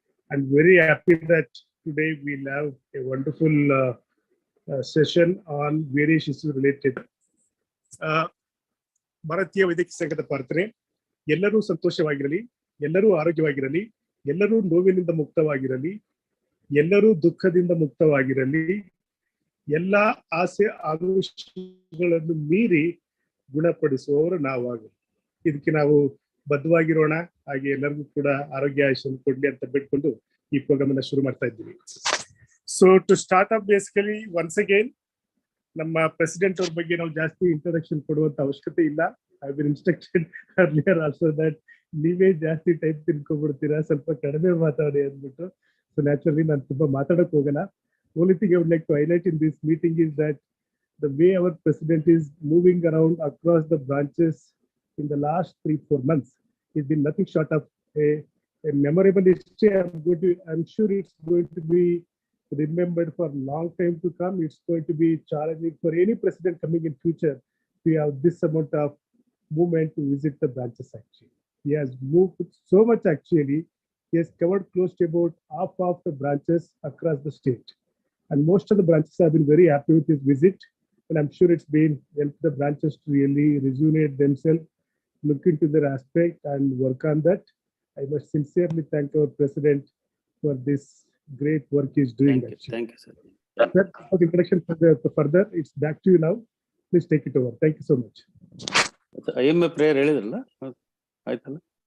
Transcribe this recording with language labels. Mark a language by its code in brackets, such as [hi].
[en] I'm very happy that today we'll have a wonderful session on various issues related. [kn] ಭಾರತೀಯ ವೈದ್ಯಕೀಯ ಸಂಘದ ಪ್ರಾರ್ಥನೆ, ಎಲ್ಲರೂ ಸಂತೋಷವಾಗಿರಲಿ, ಎಲ್ಲರೂ ಆರೋಗ್ಯವಾಗಿರಲಿ, ಎಲ್ಲರೂ ನೋವಿನಿಂದ ಮುಕ್ತವಾಗಿರಲಿ, ಎಲ್ಲರೂ ದುಃಖದಿಂದ ಮುಕ್ತವಾಗಿರಲಿ, ಎಲ್ಲಾ ಆಸೆ ಆಕಾಂಕ್ಷೆಗಳನ್ನು ಮೀರಿ ಗುಣಪಡಿಸುವವರು ನಾವಾಗಲಿ. ಇದಕ್ಕೆ ನಾವು ಬದ್ಧವಾಗಿರೋಣ. ಹಾಗೆ ಎಲ್ಲರಿಗೂ ಕೂಡ ಆರೋಗ್ಯ ಆಯುಷ್ಯನ್ನು ಕೊಡ್ಲಿ ಅಂತ ಬಿಟ್ಕೊಂಡು ಈ ಪ್ರೋಗ್ರಾಮ್ ಅನ್ನ ಶುರು ಮಾಡ್ತಾ ಇದ್ದೀವಿ. [en] so to start up basically once again [kn] ನಮ್ಮ ಪ್ರೆಸಿಡೆಂಟ್ ಅವ್ರ ಬಗ್ಗೆ ನಾವು ಜಾಸ್ತಿ ಇಂಟ್ರೊಡಕ್ಷನ್ ಕೊಡುವಂತ ಅವಶ್ಯಕತೆ ಇಲ್ಲ. [en] I been instructed earlier also that [kn] ನೀವೇ ಜಾಸ್ತಿ ಟೈಪ್ ತಿನ್ಕೊಂಡ್ಬಿಡ್ತೀರಾ, ಸ್ವಲ್ಪ ಕಡಿಮೆ ಮಾತಾಡಿ ಅಂದ್ಬಿಟ್ಟು. [en] so naturally [kn] ನಾನು ತುಂಬಾ ಮಾತಾಡಕ್ ಹೋಗಲ್ಲ. [en] Only thing I would like to highlight in this meeting is that the way our president is moving around across the branches in the last 3-4 months, it's been nothing short of a memorable history. I'm sure it's going to be remembered for a long time to come. It's going to be challenging for any president coming in future to have this amount of movement to visit the branches actually. He has moved so much actually. He has covered close to about half of the branches across the state. And most of the branches have been very happy with his visit. And I'm sure it's been helped the branches to really rejuvenate themselves, look into their aspect and work on that. I must sincerely thank our president for this great work he's doing. Thank you, sir. Sir, for the introduction further, it's back to you now. Please take it over. Thank you so much. [kn] IMA prayer ಹೇಳಿದ್ರಲ್ಲ, ಆಯ್ತಲ್ಲ?